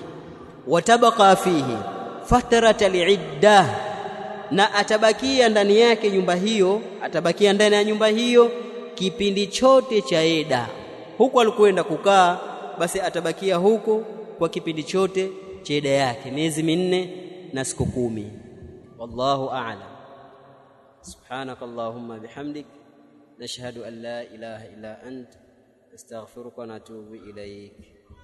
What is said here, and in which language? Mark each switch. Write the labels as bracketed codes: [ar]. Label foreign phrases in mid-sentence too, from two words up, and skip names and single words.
[ar] وتبقى فيه فترة العدة, [sw] na atabakia ndani yake nyumba hiyo, atabakia ndani ya nyumba hiyo kipindi chote cha eda. Huko alikwenda kukaa, basi atabakia huko kwa kipindi chote cha eda yake, miezi 4 na siku 10. [ar] والله أعلم. سبحانك اللهم وبحمدك، نشهد أن لا إله إلا أنت، أستغفرك ونتوب إليك.